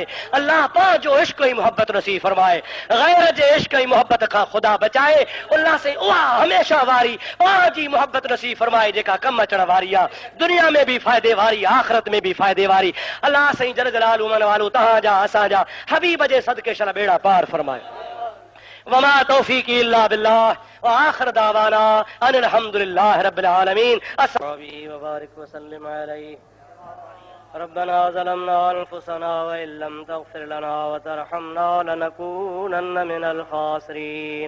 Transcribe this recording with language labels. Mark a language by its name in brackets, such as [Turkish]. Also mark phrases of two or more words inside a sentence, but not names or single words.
[Sindhi] अल्लाह पंहिंजो इश्क ऐं मुहबत नसीब फरमाए। गैर जे इश्क ऐं मुहबत खां ख़ुदा बचाए। अल्लाह साईं उहा हमेशा वारी पंहिंजी मुहबत नसीब फरमाए जेका कम अचण वारी आहे, दुनिया में बि फ़ाइदे वारी, आख़िरत में बि फ़ाइदे वारी। अल्लाह साईं [Arabic] جل جلاله [Sindhi] मन वालो तव्हांजा असांजा हबीब जे सदके शल बेड़ा पार फरमाए। [Arabic] وما توفيقي إلا بالله وآخر دعوانا أن الحمد لله رب العالمين. السلام وبارك وسلم عليه. ربنا ظلمنا أنفسنا وإن لم تغفر لنا وترحمنا لنكونن من الخاسرين.